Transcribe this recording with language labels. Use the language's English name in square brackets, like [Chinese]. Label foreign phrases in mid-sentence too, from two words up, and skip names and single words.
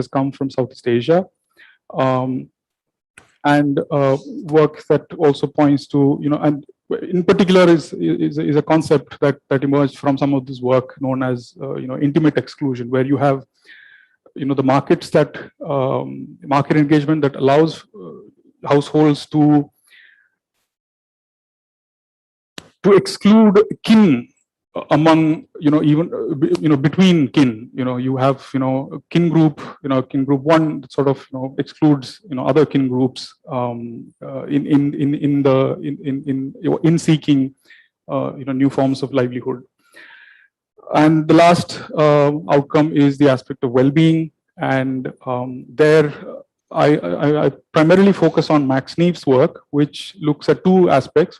[English] come from Southeast Asia, and work that also points to and in particular is a concept that emerged from some of this work known as intimate exclusion, where you have the markets that market engagement that allows households to exclude kin among even between kin. You have kin group kin group one that sort of excludes other kin groups in seeking new forms of livelihood. And the last outcome is the aspect of well-being, and there I primarily focus on Max Neef's work, which looks at two aspects.